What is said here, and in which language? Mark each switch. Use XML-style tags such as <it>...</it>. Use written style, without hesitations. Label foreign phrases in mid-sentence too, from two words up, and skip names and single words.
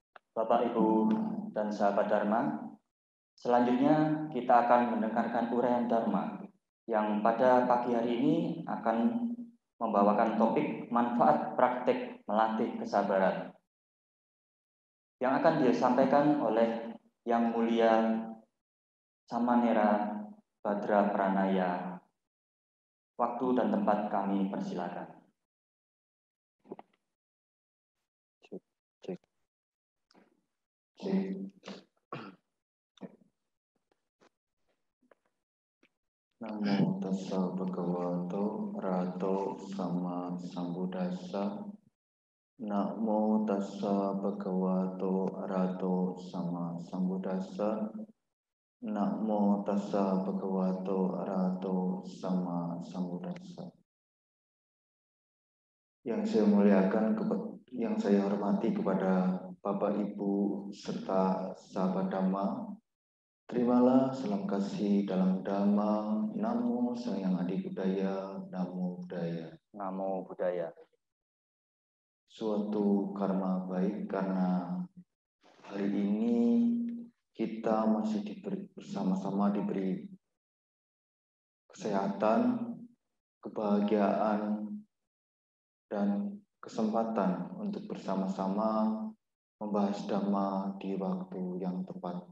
<id>Bapak, Ibu, dan sahabat Dharma, selanjutnya kita akan mendengarkan uraian Dharma yang pada pagi hari ini akan membawakan topik manfaat praktik melatih kesabaran yang akan disampaikan oleh Yang Mulia Samanera Badra Pranaya. Waktu dan tempat kami persilakan.</id> <pi>Namo tassa bhagavato arahato sama sambuddhassa. Namo tassa bhagavato arahato sama sambuddhassa. Namo tassa bhagavato arahato sama sambuddhassa.</pi> <id>Yang saya muliakan, yang saya hormati kepada Bapak Ibu serta sahabat Dhamma, terimalah salam kasih dalam Dhamma.</id> <pi>Namo Sang Hyang Adi Budaya, Namo Buddhaya. Namo Buddhaya.</pi> <id>Suatu karma baik karena hari ini kita masih bersama-sama diberi kesehatan, kebahagiaan, dan kesempatan untuk bersama-sama membahas Dhamma di waktu yang tepat.</id>